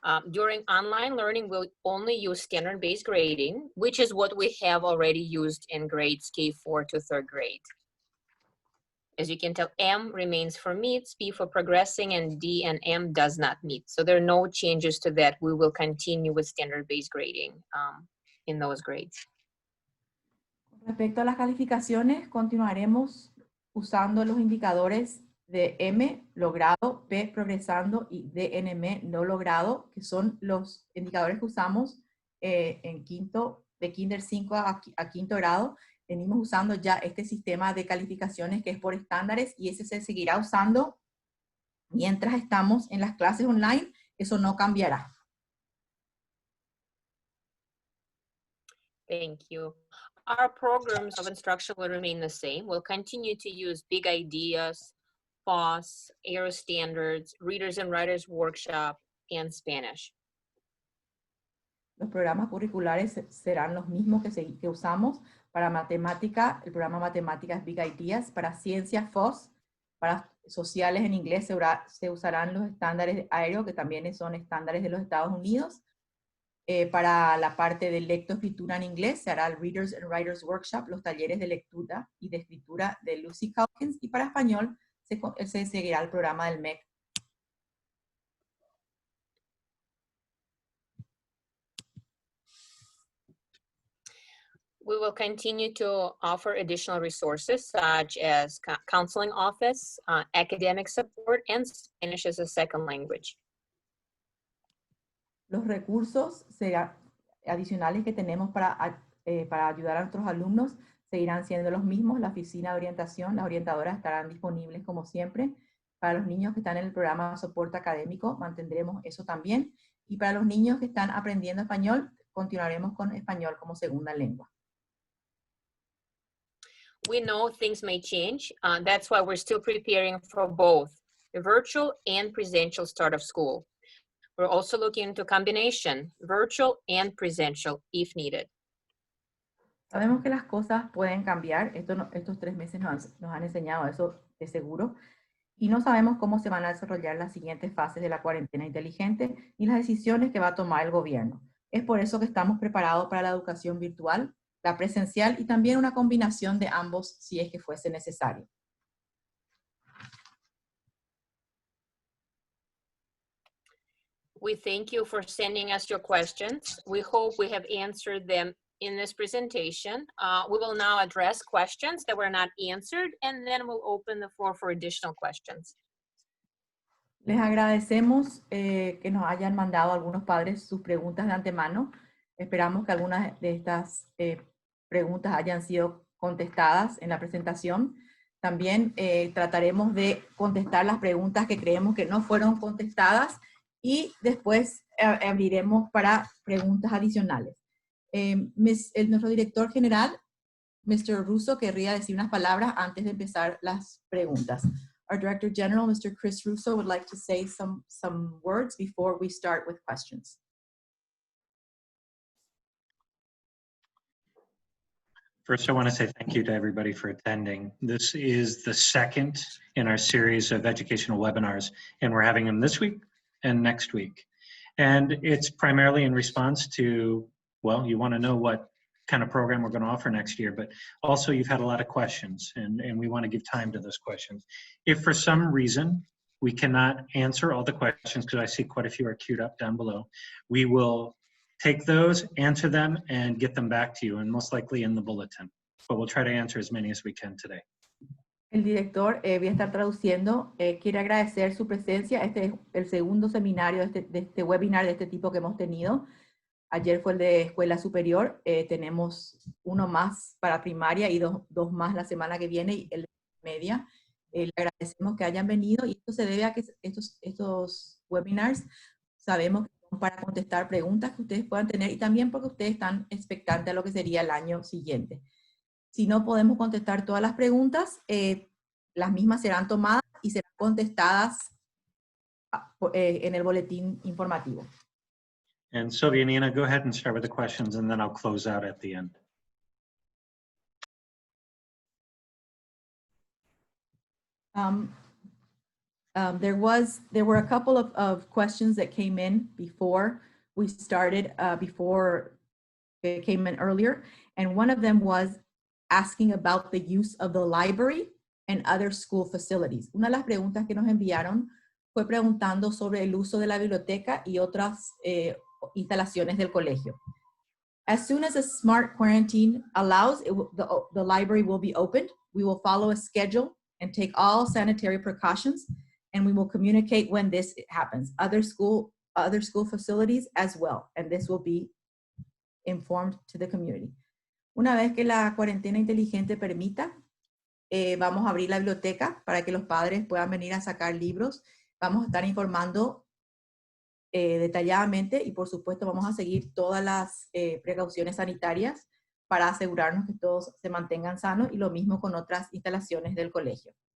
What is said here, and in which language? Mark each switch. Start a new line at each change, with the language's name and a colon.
English: During online learning, we'll only use standard-based grading, which is what we have already used in grades K4 to 3rd grade. As you can tell, M remains for meets, P for progressing, and D and M does not meet. So there are no changes to that. We will continue with standard-based grading in those grades.
Spanish: Respecto a las calificaciones, continuaremos usando los indicadores de M, logrado, P, progresando, y DNM, no logrado, que son los indicadores que usamos en de Kinder 5 a quinto grado. Venimos usando ya este sistema de calificaciones que es por estándares y ese se seguirá usando mientras estamos en las clases online. Eso no cambiará.
English: Thank you. Our programs of instruction will remain the same. We'll continue to use Big Ideas, FOSS, Aero Standards, Readers and Writers Workshop, and Spanish.
Spanish: Los programas curriculares serán los mismos que usamos. Para matemática, el programa matemáticas Big Ideas. Para ciencias, FOSS. Para sociales en inglés se usarán los estándares de Aero, que también son estándares de los Estados Unidos. Para la parte de lectoescritura en inglés se hará el
English: Readers and Writers Workshop,
Spanish: los talleres de lectura y de escritura de Lucy Calkins, y para español se seguirá el programa del MEC.
English: We will continue to offer additional resources such as counseling office, academic support, and Spanish as a second language.
Spanish: Los recursos adicionales que tenemos para ayudar a nuestros alumnos seguirán siendo los mismos. La oficina de orientación, las orientadoras estarán disponibles como siempre. Para los niños que están en el programa de soporte académico, mantendremos eso también. Y para los niños que están aprendiendo español, continuaremos con español como segunda lengua.
English: We know things may change. That's why we're still preparing for both the virtual and presential start of school. We're also looking into combination, virtual and presential, if needed.
Spanish: Sabemos que las cosas pueden cambiar. Estos 3 meses nos han enseñado eso de seguro. Y no sabemos cómo se van a desarrollar las siguientes fases de la cuarentena inteligente ni las decisiones que va a tomar el gobierno. Es por eso que estamos preparados para la educación virtual, la presencial y también una combinación de ambos si es que fuese necesario.
English: We thank you for sending us your questions. We hope we have answered them in this presentation. We will now address questions that were not answered, and then we'll open the floor for additional questions.
Spanish: Les agradecemos que nos hayan mandado algunos padres sus preguntas de antemano. Esperamos que algunas de estas preguntas hayan sido contestadas en la presentación. También trataremos de contestar las preguntas que creemos que no fueron contestadas y después abriremos para preguntas adicionales. Nuestro director general, Mr. Russo, querría decir unas palabras antes de empezar las preguntas.
English: Our Director General, Mr. Chris Russo, would like to say some words before we start with questions. First, I want to say thank you to everybody for attending. This is the second in our series of educational webinars, and we're having them this week and next week. And it's primarily in response to, well, you want to know what kind of program we're going to offer next year, but also you've had a lot of questions, and we want to give time to those questions. If for some reason we cannot answer all the questions, because I see quite a few are queued up down below, we will take those, answer them, and get them back to you, and most likely in the bulletin. But we'll try to answer as many as we can today.
Spanish: El director, voy a estar traduciendo, quiere agradecer su presencia. Este es el segundo seminario de este webinar de este tipo que hemos tenido. Ayer fue el de escuela superior, tenemos uno más para primaria y dos más la semana que viene, y el de media. Le agradecemos que hayan venido, y esto se debe a que estos webinars sabemos que son para contestar preguntas que ustedes puedan tener, y también porque ustedes están expectantes a lo que sería el año siguiente. Si no podemos contestar todas las preguntas, las mismas serán tomadas y serán contestadas en el boletín informativo.
English: And Sylvia and Nina, go ahead and start with the questions, and then I'll close out at the end. There were a couple of questions that came in before we started, before it came in earlier, and one of them was asking about the use of the library and other school facilities.
Spanish: Una de las preguntas que nos enviaron fue preguntando sobre el uso de la biblioteca y otras instalaciones del colegio.
English: As soon as a smart quarantine allows, the library will be opened. We will follow a schedule and take all sanitary precautions, and we will communicate when this happens. Other school facilities as well, and this will be informed to the community.
Spanish: Una vez que la cuarentena inteligente permita, vamos a abrir la biblioteca para que los padres puedan venir a sacar libros. Vamos a estar informando detalladamente, y por supuesto vamos a seguir todas las precauciones sanitarias para asegurarnos que todos se mantengan sanos, y lo mismo con otras instalaciones del colegio.